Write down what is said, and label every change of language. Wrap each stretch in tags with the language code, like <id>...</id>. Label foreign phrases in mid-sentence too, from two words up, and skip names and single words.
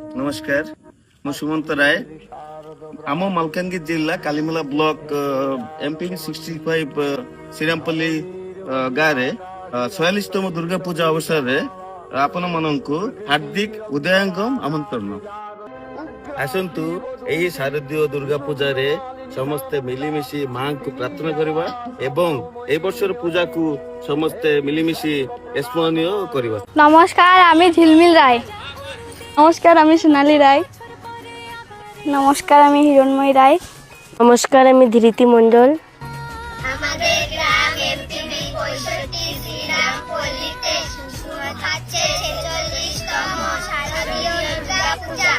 <or>नमस्कार ମୁଁ ସୁମନ୍ତ ରାୟ ଆମ ମାଲକାନଗିରି ଜିଲ୍ଲା କାଲିମେଲା ବ୍ଲକ ଏମପି 65 ଶ୍ରୀରାମପଲ୍ଲୀ ଗାଁରେ 46ତମ ଦୁର୍ଗା ପୂଜା ଅବସରରେ ଆପଣ ମାନଙ୍କୁ ହାର୍ଦ୍ଦିକ ଉଦୟାଙ୍ଗମ ଆମନ୍ତ୍ରଣ। ଆସନ୍ତୁ ଏହି ଶାରଦୀୟ ଦୁର୍ଗା ପୂଜାରେ ସମସ୍ତେ ମିଳିମିଶି ମାଙ୍କୁ ପ୍ରାର୍ଥନା କରିବା ଏବଂ এই ବର୍ଷର ପୂଜାକୁ ସମସ୍ତେ ମିଳିମିଶି ସ୍ମରଣୀୟ କରିବା।</or> <bn>নমস্কার, আমি ঝিলমিল রায়। নমস্কার, আমি সোনালী রায়। নমস্কার, আমি হিরণময়ী রায়। নমস্কার, আমি ধৃতি মণ্ডল। আমাদের গ্রাম এমপিবি 65 শ্রীরামপল্লীতে হচ্ছে 46তম শারদীয় দুর্গা পূজা।</bn>